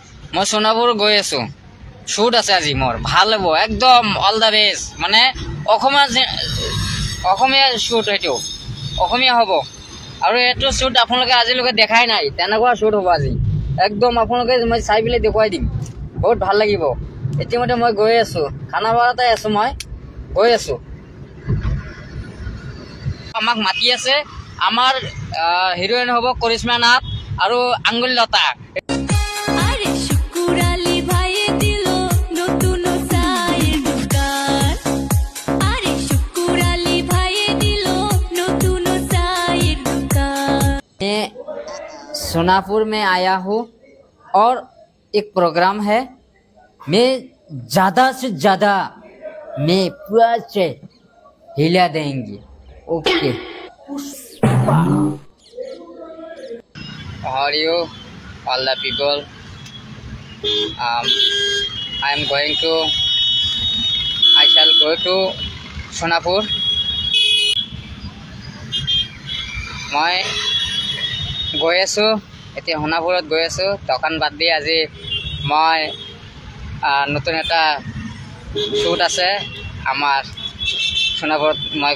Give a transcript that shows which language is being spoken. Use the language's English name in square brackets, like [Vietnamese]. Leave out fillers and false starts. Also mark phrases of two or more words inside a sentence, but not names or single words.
[Assamese] মই সোনাপুৰ গৈ আছো শ্বুট আছে আজি মোৰ ভাল হ'ব একদম [English] all the best [Assamese] মানে অসমীয়া শ্বুট এইটো অসমীয়া হ'ব আৰু এইটো শ্বুট আপোনালোকে আজিলৈকে দেখাই নাই তেনেকুৱা শ্বুট হ'ব আজি একদম আপোনালোকে মই চাই পেলাই দেখুৱাই দিম বহুত ভাল লাগিব ইতিমধ্যে মই গৈ আছো খানাপাৰাতে আছো মই গৈ আছো আমাক মাতি আছে আমাৰ হিৰোইন হ'ব কৰিশ্মা নাথ আৰু আঙ্গুলি লতা [Hindi] सोनापुर में आया हूँ और एक प्रोग्राम है मैं ज़्यादा से ज़्यादा मैं पूरा से हिला देंगे ओके [English] How are you all the people I am going to I shall go to Sonapur [Assamese] মই গৈ আছো এতিয়া সোণাপুৰত গৈ আছো দোকান বাদ দি আজি মই নতুন এটা শ্বুট আছে আমাৰ সোণাপুৰত মই